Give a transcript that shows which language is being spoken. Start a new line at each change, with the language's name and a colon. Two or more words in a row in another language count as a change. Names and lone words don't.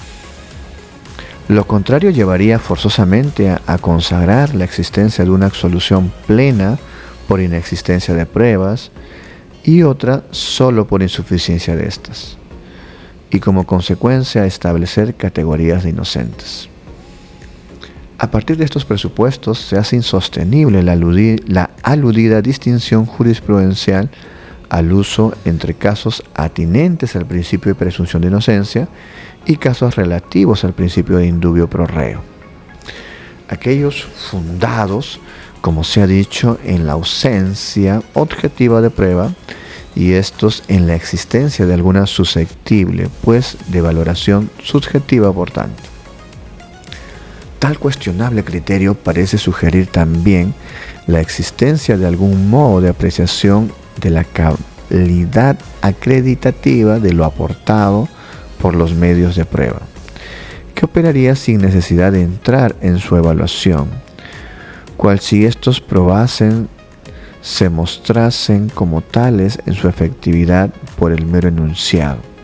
Spanish: Lo contrario llevaría forzosamente a consagrar la existencia de una absolución plena por inexistencia de pruebas y otra solo por insuficiencia de estas, y como consecuencia establecer categorías de inocentes. A partir de estos presupuestos se hace insostenible la aludida distinción jurisprudencial al uso entre casos atinentes al principio de presunción de inocencia y casos relativos al principio de
Latin: in dubio pro reo.
Spanish: Aquellos fundados, como se ha dicho, en la ausencia objetiva de prueba, y estos en la existencia de alguna susceptible, pues, de valoración subjetiva, por tanto. Tal cuestionable criterio parece sugerir también la existencia de algún modo de apreciación de la calidad acreditativa de lo aportado por los medios de prueba, que operaría sin necesidad de entrar en su evaluación, cual si estos probasen se mostrasen como tales en su efectividad por el mero enunciado.